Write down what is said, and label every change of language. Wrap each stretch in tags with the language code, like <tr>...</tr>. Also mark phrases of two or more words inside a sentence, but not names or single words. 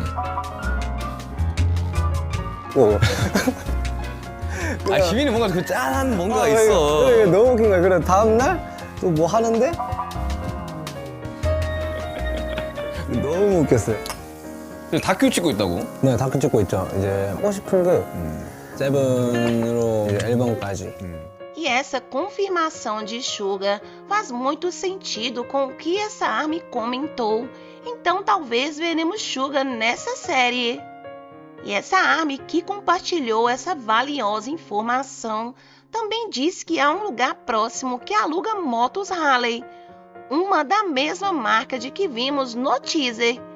<ko>아, 지민이 뭔가 그 짠한 뭔가가 이게 있어. 너무 웃긴 거예요. 그래 다음날 또 뭐 하는데 너무 웃겼어요. 다큐 찍고 있다고? 네, 다큐 찍고 있죠. 이제 하고 싶은 게 세븐으로 이제 앨범까지.</ko> <pt>E essa confirmação de Suga faz muito sentido com o que essa ARMY comentou, então talvez veremos Suga nessa série. E essa ARMY que compartilhou essa valiosa informação também diz que há um lugar próximo que aluga motos Harley, uma da mesma marca de que vimos no teaser.</pt>